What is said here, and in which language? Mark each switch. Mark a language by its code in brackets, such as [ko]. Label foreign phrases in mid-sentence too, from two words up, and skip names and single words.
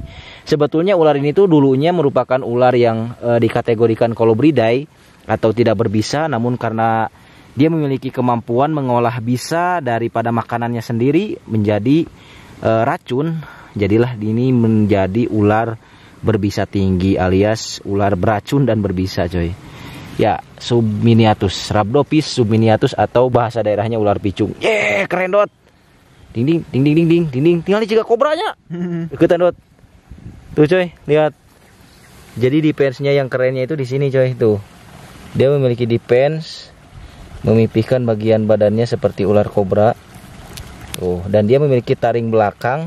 [id] Sebetulnya ular ini tuh dulunya merupakan ular yang dikategorikan Colubridae atau tidak berbisa, namun karena dia memiliki kemampuan mengolah bisa daripada makanannya sendiri menjadi racun, jadilah ini menjadi ular berbisa tinggi alias ular beracun dan berbisa coy. Ya, Subminiatus, Rhabdopis subminiatus atau bahasa daerahnya ular picung. Keren dot. Ding ding ding ding ding ding ding ding. Tinggal dijaga kobranya. Ikutan dot. Tuh coy, lihat. Jadi defense-nya yang kerennya itu di sini coy, tuh. Dia memiliki defense memipihkan bagian badannya seperti ular kobra. Tuh, dan dia memiliki taring belakang.